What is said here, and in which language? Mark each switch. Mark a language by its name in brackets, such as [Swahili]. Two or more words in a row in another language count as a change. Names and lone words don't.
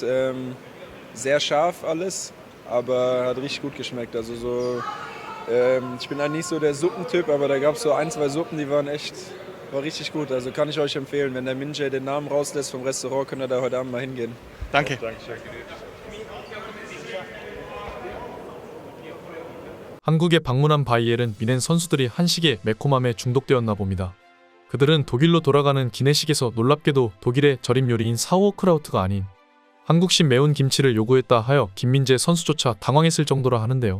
[German] Sehr scharf alles, aber hat richtig gut geschmeckt. Also so, ich bin eigentlich nicht so der Suppentyp, aber da gab es so ein, zwei Suppen, die war richtig gut. Also kann ich euch empfehlen, wenn der Minjay den Namen rauslässt vom Restaurant, könnt ihr da heute Abend mal hingehen. Danke. [Korean] 한국에 방문한 바이엘은 미넨 선수들이 한식의 매콤함에 중독되었나 봅니다. 그들은 독일로 돌아가는 기내식에서 놀랍게도 독일의 절임 요리인 사우어크라우트가 아닌 한국식 매운 김치를 요구했다 하여 김민재 선수조차 당황했을 정도라 하는데요.